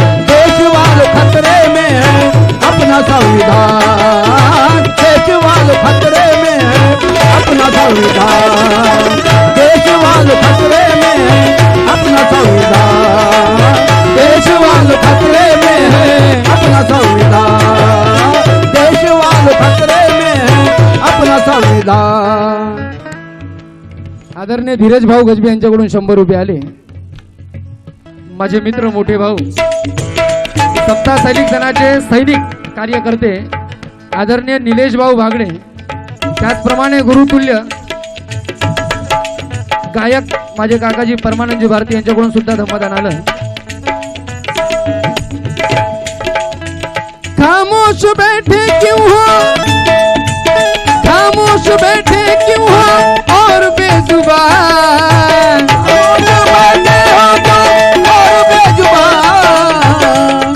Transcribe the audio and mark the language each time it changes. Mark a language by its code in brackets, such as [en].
[hi] देश वालों खतरे में है अपना संविधान, देश वालों खतरे में है अपना संविधान, देश वालों खतरे में है अपना संविधान, देश वालों खतरे में है अपना संविधान, देश वालों खतरे में है अपना संविधान। [mr] आदरणीय धीरज भाऊ गजबे यांच्याकडून 100 रुपये आले। माझे मित्र मोठे भाऊ सप्ताह सैनिक दलाचे सैनिक कार्यकर्ते आदरणीय निलेश भाऊ भागडे, त्याचप्रमाणे गुरुतुल्य गायक माझे काकाजी परमानंदजी भारती यांच्याकडून सुद्धा धम्मदान आलं। [hi] खामोश बैठे क्यों हो, खामोश बैठे क्यों हो और बेजुबान, बैठे हो तुम और बेजुबान,